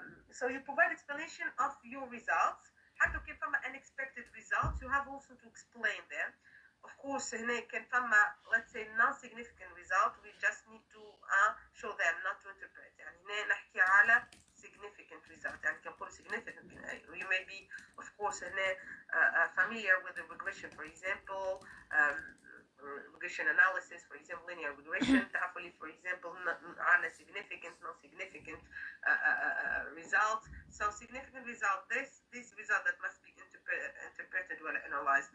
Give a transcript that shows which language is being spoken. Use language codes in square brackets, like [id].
[en] So you provide explanation of your results. [ar] حتى كان فما [en] unexpected results, you have also to explain them. Of course, [ar] هنا كان فما, [en] let's say, non-significant result, we just need to show them, not to interpret. [ar] يعني هنا نحكي على [en] significant result. [ar] يعني كنقول [en] significant, you may be, of course, هنا familiar with the regression, for example, regression analysis, for example, linear regression. [ar] تعرفوا لي, [en] for example, على significant, non-significant result. So significant result, this result that must be interpreted or analyzed.